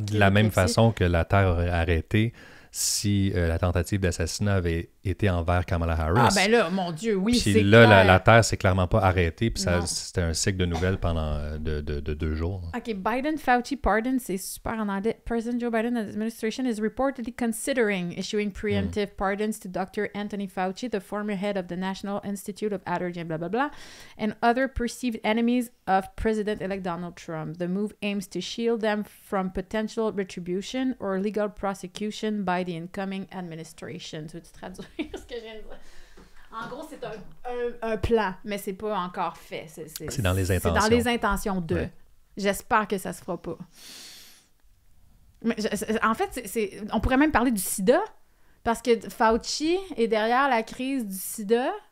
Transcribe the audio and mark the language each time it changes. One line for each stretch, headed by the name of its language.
French: De la même façon que la Terre aurait arrêté si la tentative d'assassinat avait été envers Kamala Harris. Ah ben là, mon Dieu, oui, puis c'est là, clair. la Terre s'est clairement pas arrêtée, puis c'était un cycle de nouvelles pendant de 2 jours. OK, Biden-Fauci pardon, c'est super en anglais.
English: President Joe Biden administration is reportedly considering issuing preemptive pardons to Dr. Anthony Fauci, the former head of the National Institute of Allergy and blah, blah, blah, and other perceived enemies of President-elect Donald Trump. The move aims to shield them from potential retribution or legal prosecution by the incoming administration.
French: Tu veux-tu traduire ce que je viens de dire? En gros, c'est un plan, mais c'est pas encore fait. C'est dans les intentions. C'est dans les intentions d'eux. Ouais. J'espère que ça se fera pas. Mais en fait, on pourrait même parler du sida, parce que Fauci est derrière la crise du sida.